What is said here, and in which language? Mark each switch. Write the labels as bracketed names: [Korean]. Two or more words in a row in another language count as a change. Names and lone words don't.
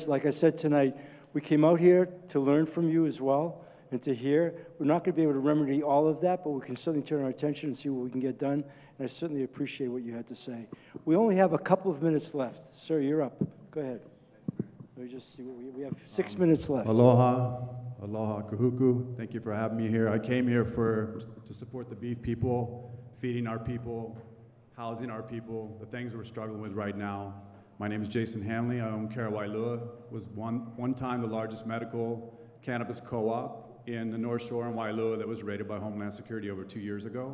[English] Like I said tonight, we came out here to learn from you as well and to hear. We're not going to be able to remedy all of that, but we can certainly turn our attention and see what we can get done. And I certainly appreciate what you had to say. We only have a couple of minutes left. Sir, you're up. Go ahead. Let me just see what we have 6 minutes left. [Hawaiian] Aloha, aloha, Kahuku. [English] Thank you for having me here. I came here to support the beef people, feeding our people, housing our people, the things we're struggling with right now. My name is Jason Hanley. I own Waiʻula. Was one time the largest medical cannabis co-op in the North Shore in Waiʻula that was raided by Homeland Security over 2 years ago.